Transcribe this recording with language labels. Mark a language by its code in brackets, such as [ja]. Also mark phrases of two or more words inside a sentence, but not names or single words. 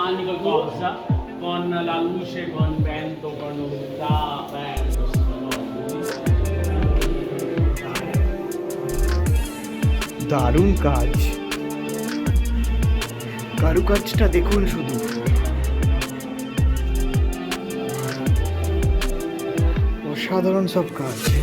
[it] lo cosa con la luce, con vento, con umidità, bello, [bn] দারুণ কাজ, কারুকাজটা দেখুন শুধু। অসাধারণ সব কাজ।